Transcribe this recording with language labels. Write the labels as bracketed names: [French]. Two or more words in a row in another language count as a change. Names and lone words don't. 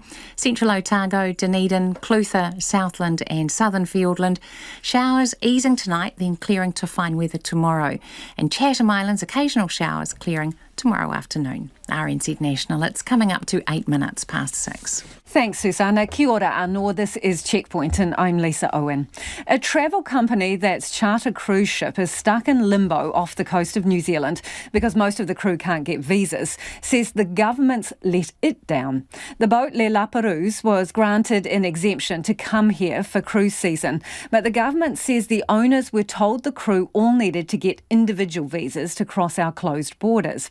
[English] Central Otago, Dunedin, Clutha, Southland and Southern Fiordland, showers easing tonight, then clearing to fine weather tomorrow. And Chatham Islands, occasional showers clearing tomorrow afternoon. RNZ National, it's coming up to 8 minutes past 6. Thanks, Susanna. [Māori] Kia ora anō. [English] This is Checkpoint and I'm Lisa Owen. A travel company that's charter cruise ship is stuck in limbo off the coast of New Zealand because most of the crew can't get visas, says the government's let it down. The boat Le Laperouse was granted an exemption to come here for cruise season, but the government says the owners were told the crew all needed to get individual visas to cross our closed borders.